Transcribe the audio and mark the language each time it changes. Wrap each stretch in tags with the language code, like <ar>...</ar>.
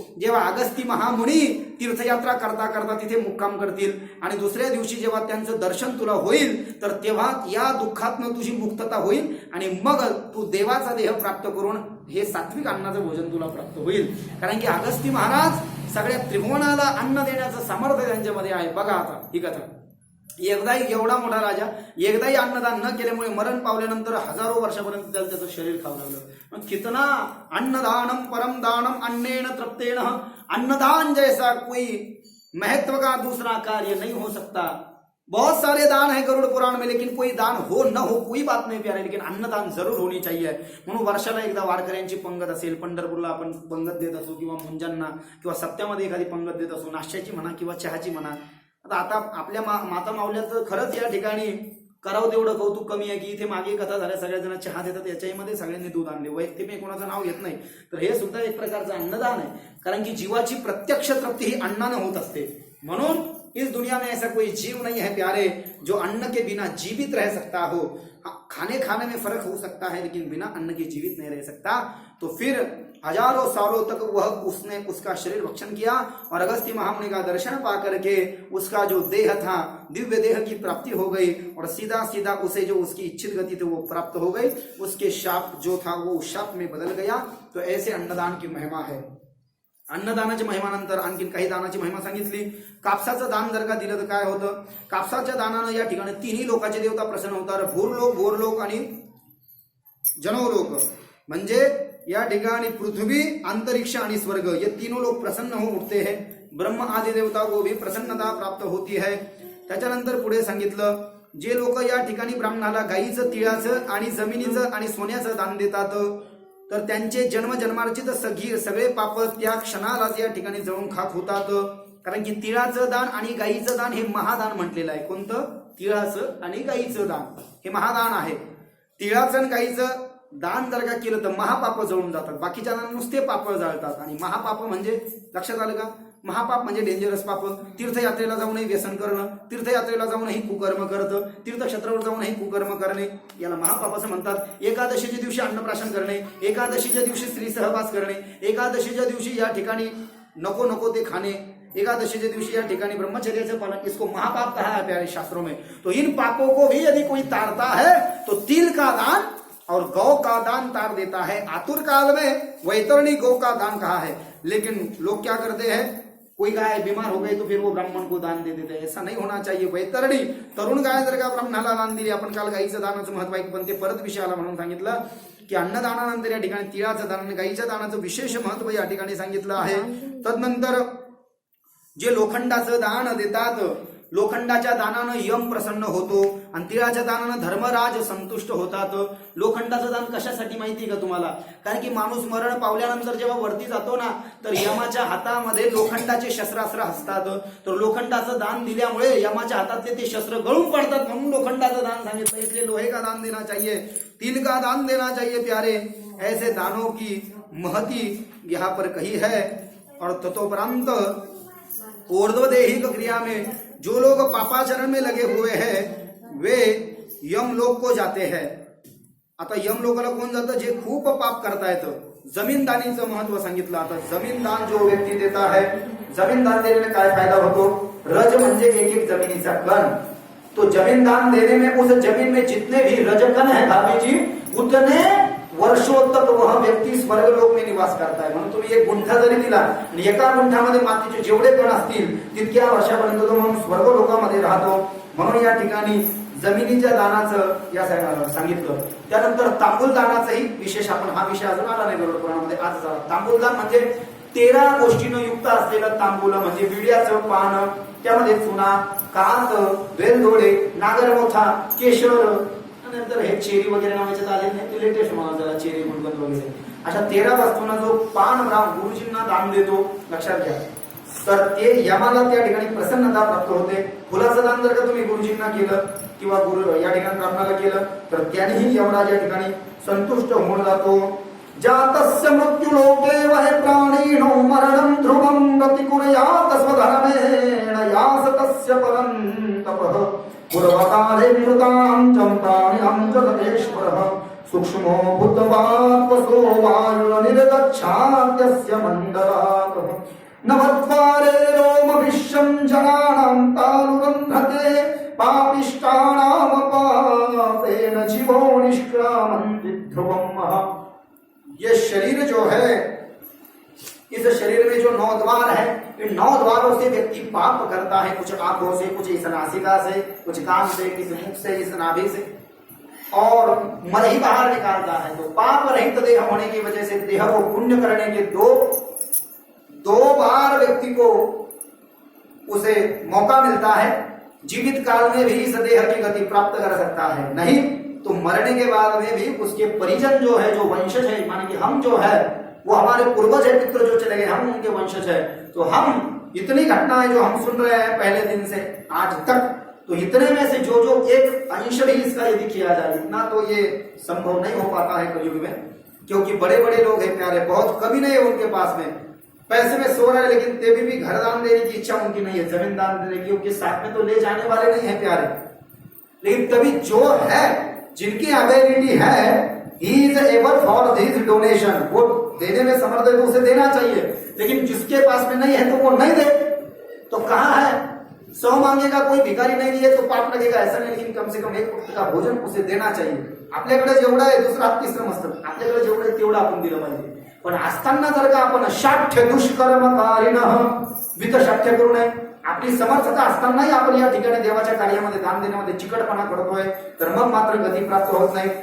<mr>जेव्हा अगस्ती महामुनी तीर्थयात्रा करता करता तिथे मुक्काम करतील आणि दुसऱ्या दिवशी जेव्हा त्यांचं दर्शन तुला होईल तर तेव्हा या दुःखातनं तुझी मुक्तता होईल आणि मग तू देवाचा देह प्राप्त करून हे सात्विक अन्नाचं भोजन तुला प्राप्त होईल. कारण की अगस्ती महाराज सगळ्या त्रिभुवनाला अन्न देण्याचं सामर्थ्य त्यांच्यामध्ये आहे. बघा आता ही कथा. एकदाही एवढा मोठा राजा एकदाही अन्नदान न केल्यामुळे मरण पावल्यानंतर हजारो वर्षापर्यंत त्याला त्याचं शरीर खावं लागलं.</mr> <sa>मग कितना अन्नदानम परम दानम अन्नेन तृप्तेन.</sa> <hi>अन्नदान जैसा कोई महत्व का दूसरा कार्य नहीं हो सकता. बहुत सारे दान है गरुड़ पुराण में, लेकिन कोई दान हो न हो कोई बात नहीं प्यारे, लेकिन अन्नदान जरूर होनी चाहिए.</hi> <mr>म्हणून वर्षाला एकदा वारकऱ्यांची पंगत असेल, पंढरपूरला आपण पंगत देत असू किंवा मुंजांना किंवा सप्त्यामध्ये एखादी पंगत देत असू, नाश्त्याची म्हणा किंवा चहाची म्हणा. आता आपल्या माता माऊल्याचं खरंच या ठिकाणी करावं तेवढं कौतुक कमी आहे की इथे मागे कथा झाल्या, सगळ्या जण चहा देतात, याच्यामध्ये सगळ्यांनी दूध आणले. वैयक्तिक मी कोणाचं नाव घेत नाही, तर हे सुद्धा एक प्रकारचं अन्नदान आहे. कारण की जीवाची प्रत्यक्ष तृप्ती ही अन्नानं होत असते.</mr> <hi>म्हणून इस दुनिया में ऐसा कोई जीव नहीं है प्यारे जो अन्न के बिना जीवित रह सकता हो. खाने में फर्क हो सकता है लेकिन बिना अन्न के जीवित नहीं रह सकता. तो फिर हजारों सालों तक उसने उसका शरीर भक्षण किया और अगस्त्य महामुनि का दर्शन पा करके उसका जो देह था दिव्य देह की प्राप्ति हो गई और सीधा सीधा उसे जो उसकी इच्छित गति थी वो प्राप्त हो गई. उसके शाप जो था वो शाप में बदल गया. तो ऐसे अन्नदान की महिमा है.</hi> <mr>अन्नदानाची महिमानंतर आणखीन काही दानाची महिमा सांगितली. कापसाचं दान जर का दिलं तर काय होतं? कापसाच्या दानानं या ठिकाणी 3 लोकांचे देवता प्रसन्न होतात. भूरलोक, भोरलोक आणि जनवलोक. म्हणजे या ठिकाणी पृथ्वी, अंतरिक्ष आणि स्वर्ग</mr> <hi>ये तीनों लोग प्रसन्न हो उठते हैं. ब्रह्म आदि देवता को भी प्रसन्नता प्राप्त होती है.</hi> <mr>त्याच्यानंतर पुढे सांगितलं, जे लोक या ठिकाणी ब्राह्मणाला गाईचं, तिळाचं आणि जमिनीचं आणि सोन्याचं दान देतात तर त्यांचे जन्मजन्मार्जित सगळे पाप त्या क्षणालाच या ठिकाणी जळून खाक होतात. कारण की तिळाचं दान आणि गाईचं दान हे महादान म्हटलेलं आहे. कोणतं? तिळाचं आणि गाईचं दान हे महादान आहे. तिळाचं आणि गाईचं दान जर का केलं तर महापाप जळून जातात. बाकीच्या नुसते पाप जळतात. आणि महापाप म्हणजे लक्षात आलं का? महापाप म्हणजे डेंजरस पाप. तीर्थयात्रेला जाऊनही व्यसन करणं, तीर्थयात्रेला जाऊनही कुकर्म करतं, तीर्थक्षेत्रावर जाऊनही कुकर्म करणे, याला महापाप असं म्हणतात. एकादशीच्या दिवशी अन्नप्राशन करणे, एकादशीच्या दिवशी स्त्री सहवास करणे, एकादशीच्या दिवशी या ठिकाणी नको नको ते खाणे, एकादशी के दिवशी या ठिकाणी ब्रह्मचर्य</mr> <hi>से पालन, इसको महापाप कहा है प्यारे शास्त्रों में. तो इन पापों को भी यदि कोई तारता है तो तिल का दान और गौ का दान तार देता है. आतुर काल में वैतरणी गौ का दान कहा है, लेकिन लोग क्या करते हैं, कोई गाय बीमार हो गई तो फिर वो ब्राह्मण को दान दे देते हैं. ऐसा नहीं होना चाहिए.</hi> <mr>वैतरणी तरुण गाय जर का ब्राह्मणाला दान दिली, आपण काल गाईचं दानाचं महत्व आहे, पण ते परत विषयाला म्हणून सांगितलं की अन्नदानानंतर या ठिकाणी तिळाचं दान आणि गाईच्या दानाचं विशेष महत्व या ठिकाणी सांगितलं आहे. तदनंतर जे लोखंडाचं दान देतात, लोखंडाच्या दानानं यम प्रसन्न होतो आणि तिळाच्या दानानं धर्मराज संतुष्ट होतात. लोखंडाचं दान कशासाठी माहिती का तुम्हाला? कारण की माणूस मरण पावल्यानंतर जेव्हा वरती जातो ना, तर यमाच्या हातामध्ये लोखंडाचे शस्त्रास्त्र असतात. तर लोखंडाचं दान दिल्यामुळे यमाच्या हातातले ते शस्त्र गळून पडतात, म्हणून लोखंडाचं दान सांगितलं.</mr> <hi>इसलिए लोहे का दान देना चाहिए, तिल का दान देना चाहिए प्यारे. ऐसे दानों की महती यहाँ पर कही है. और ततोपरांत ऊर्ध्वदेहिक क्रिया में जो लोग पापाचरण में लगे हुए हैं वे यम लोक को जाते हैं.</hi> <mr>आता यम लोकाला कोण जातं? जे खूप पाप करतायत. जमीन दानीचं महत्व सांगितलं. आता जमीन दान जो व्यक्ती देत आहे, जमीन दान देने काय फायदा होतो? रज म्हणजे एक एक जमिनीचा कण.</mr> <hi>तो जमीन दान देने में उस जमीन में जितने भी रजकण है भाभी जी, उतने वर्षों तक वह व्यक्ती स्वर्गलोक में निवास करता है.</hi> <mr>म्हणून तुम्ही एक गुंठा जरी दिला आणि एका गुंठामध्ये मातीचे जेवढे कण असतील तितक्या वर्षापर्यंत तो म्हणून स्वर्गलोकामध्ये राहतो. म्हणून या ठिकाणी जमिनीच्या दानाचं या सांगितलं. त्यानंतर तांबूल दानाचंही विशेष, आपण हा विषय अजून आला नाही गरुड पुराणामध्ये. आज तांबूल दान म्हणजे 13 गोष्टीनं युक्त असलेलं तांबूल, म्हणजे विड्याचं पान, त्यामध्ये चुना, कांत, वेलदोडे, नागरमोथा, केशर, नंतर हे चेरी वगैरे नावाचे आले नाही, ते लेटेस्ट म्हणा जरा, चेरी गुलकंद वगैरे, अशा 13 वस्तूंना जो पान गुरुजींना दान देतो, लक्षात घ्या, तर ते यमाला त्या ठिकाणी प्रसन्नता प्राप्त होते. फुलाचं दान जर का तुम्ही गुरुजींना केलं किंवा गुरु या ठिकाणी ब्राह्मणाला केलं तर त्यानेही यमराज या ठिकाणी संतुष्ट होऊन जातो.</mr> <sa>जातस्य मृत्युलोके वह प्राणिनो मरणं ध्रुवं प्रतिकुर्यात् स्वधर्मेण यास तस्य परं तपः पुरवकाले मृतां चम्पाणिं च ततेश्वरः सूक्ष्मो भूतवात्वसो वायुर्निर्गच्छात्यस्य मण्डलात् नवद्वारे रोमविश्वं जनानां तालुरन्ध्रते पापिष्टानां पापेन जीवो निष्क्रामन्ति ध्रुवम्.</sa> <hi>ये शरीर जो है, इस शरीर में जो 9 द्वार है, इन 9 द्वारों से व्यक्ति पाप करता है. कुछ आंखों से, कुछ इस नासिका से, कुछ कान से, किस मुख से, इस नाभि से, और मल ही बाहर निकालता है. तो पाप रहित देह होने की वजह से देह को पुण्य करने के दो बार व्यक्ति को उसे मौका मिलता है. जीवित काल में भी इस देह की गति प्राप्त कर सकता है, नहीं तो मरने के बाद में भी उसके परिजन जो है, जो वंशज है, माने कि हम जो है वो हमारे पूर्वज है, पितृ जो चले गए, हम उनके वंशज है. तो हम इतनी घटनाएं जो हम सुन रहे हैं पहले दिन से आज तक, तो इतने में से जो एक अंश भी इसका यदि किया जाए, इतना तो ये संभव नहीं हो पाता है कलयुग में, क्योंकि बड़े बड़े लोग हैं प्यारे, बहुत कभी नहीं है उनके पास में पैसे में सो रहे हैं, लेकिन तेभी भी घर दान देने की इच्छा उनकी नहीं है, जमीन दान देने की, क्योंकि साथ में तो ले जाने वाले नहीं है प्यारे. लेकिन तभी जो है, जिनकी एबिलिटी है,</hi> <en>he is able for his donation,</en> <hi>वो देने में समर्थ है तो उसे देना चाहिए. लेकिन जिसके पास में नहीं है तो वो नहीं दे, तो कहाँ है? 100 मांगेगा कोई भिखारी नहीं दिए तो पाप लगेगा, ऐसा नहीं. लेकिन कम से कम एक वक्त का भोजन उसे देना चाहिए.</hi> <mr>आपल्याकडे जेवढं आहे दुसरं हात तिसरं मस्त, आपल्याकडे जेवढं आहे तेवढं आपण दिलं पाहिजे. पण असताना जर का आपण शाठ्य दुष्कर्मकारिणः वित शाठ्य करू नये, आपली समर्थता असतानाही आपण या ठिकाणी देवाच्या कार्यामध्ये दान देण्यामध्ये चिकटपणा करतोय, तर मग मात्र गती प्राप्त होत नाही.</mr>